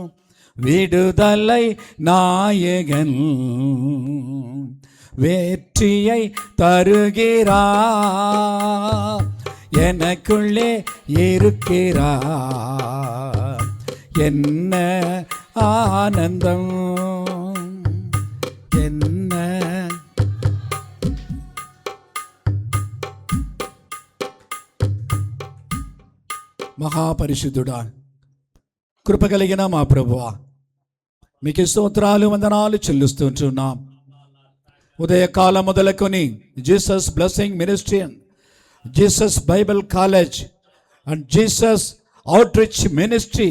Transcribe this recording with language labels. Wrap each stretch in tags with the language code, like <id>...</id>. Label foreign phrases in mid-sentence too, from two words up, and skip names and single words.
<ta>விடுதலை நாயகன் வெற்றியை தருகிறார், எனக்குள்ளே இருக்கிறார், என்ன ஆனந்தம், என்ன.</ta> <te>మహాపరిశుద్ధుడా, కృప కలిగిన మా ప్రభువా, మీకు స్తోత్రాలు వందనాలు చెల్లిస్తుంటున్నాం. ఉదయకాలం మొదలుకొని జీసస్ బ్లెస్సింగ్ మినిస్ట్రీ, జీసస్ బైబిల్ కాలేజ్ అండ్ జీసస్ అవుట్రీచ్ మినిస్ట్రీ</te>